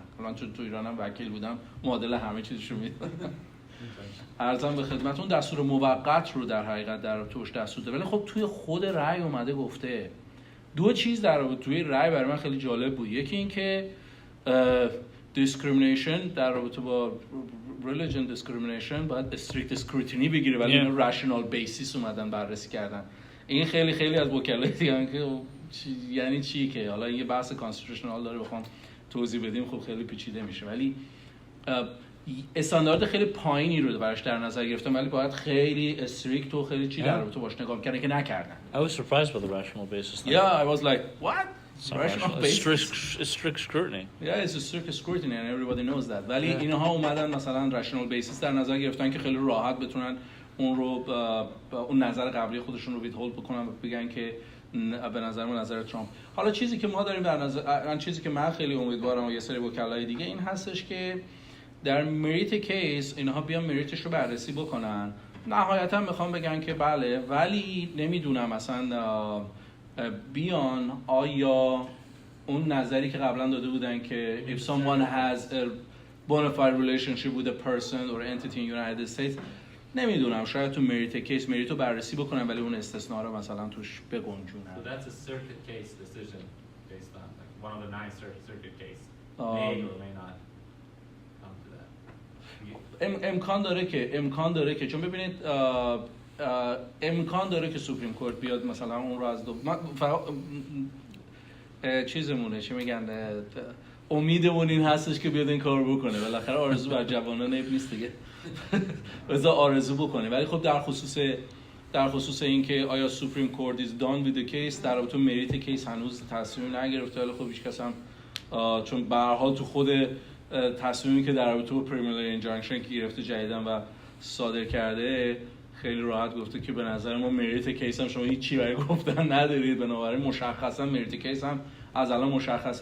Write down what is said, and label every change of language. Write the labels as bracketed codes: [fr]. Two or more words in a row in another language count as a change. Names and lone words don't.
[fa] الان تو ایرانم وکیل بودم، معادل همه چیزشو میدادم. عرضم به خدمتتون دستور موقت رو در حقیقت در توش دستور داده، ولی خب توی خود رأی اومده گفته دو چیز در رابطه توی رأی برای من خیلی جالب بود. یکی این که discrimination در رابطه با [en] religion discrimination [fa] باید [en] strict scrutiny [fa] بگیره، ولی اینو [en] rational basis [fa] اومدن بررسی کردن این خیلی خیلی از وکلای دیگه که یعنی چی که حالا یه بحث کانستیتوشنال داره بخوام توضیح بدیم خب خیلی پیچیده میشه، ولی استاندارد خیلی پایینی رو براش در نظر گرفتم، ولی باید خیلی استریکت و خیلی چی در رابطه باش نگاه کردن که نکردن. [en] I was surprised by the rational basis. Yeah, I was like, what? Rational basis? Strict scrutiny. Yeah, it's a strict scrutiny and everybody knows that. [fa] ولی اینها اومدن مثلا [en] rational basis [fa] در نظر گرفتن که خیلی راحت بتونن اون رو اون نظر قبلی خودشون رو ویدهولد بکنن و بگن که به نظر من نظر ترامپ. حالا چیزی که ما داریم در نظر، چیزی که من خیلی امیدوارم و یه سری وکلای دیگه این هستش که در [en] merit case [fa] اینها بیان مریتش رو بررسی بکنن. نهایتا میخوام بگن که بله، ولی نمیدونم مثلا بیان آیا اون نظری که قبلا داده بودن که [en] if someone has a bona fide relationship with a person or entity in United States، [fa] نمیدونم شاید تو [en] merit case [fa] مریت رو بررسی بکنن ولی اون استثناء رو مثلا توش بگنجونن. [en] So that's a circuit case decision based on like one of the 9 circuit case may or may not come to that. [fa] امکان داره که چون ببینید امکان داره که [en] supreme court [fa] بیاد مثلا اون رو از چیزمونه چی میگن امیدمون این هستش که بیاد این کارو بکنه، بالاخره آرزو بر جوانان عیب نیست دیگه. بذار آرزو بکنه، ولی خب در خصوص این که آیا [en] supreme court is done with the case [fa] در رابطه [en] merit case [fa] هنوز تصمیم نگرفته، ولی خب هیچ کس هم چون به هر حال تو خود تصمیمی که در رابطه با [en] preliminary injunction [fa] که گرفته جدیداً و صادر کرده خیلی راحت گفته که به نظر ما [en] merit case [fa] هم شما هیچ چیزی برای گفتن ندارید، بنابراین مشخصا [en] merit case [fa] هم از الان مشخصه.